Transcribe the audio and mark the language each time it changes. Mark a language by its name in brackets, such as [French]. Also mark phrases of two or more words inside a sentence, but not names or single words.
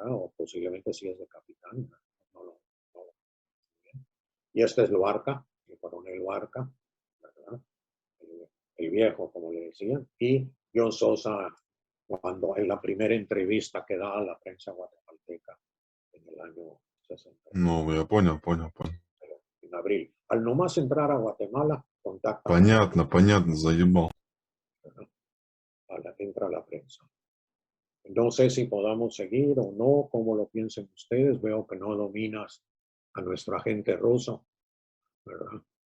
[Spanish] O posiblemente sí es de capitán, no y este es Luarca, el coronel Luarca, ¿verdad? El viejo, como le decían, y John Sosa, cuando en la primera entrevista que da a la prensa guatemalteca en el año 60, [Russian] Ну, я понял, понял, понял. [Spanish] en abril. Al nomás entrar a Guatemala, contacta [Russian] Понятно, заебал. [Spanish] entra a la prensa. No sé si podamos seguir o no, cómo lo piensen ustedes. Veo que no dominas a nuestro agente ruso, ¿verdad?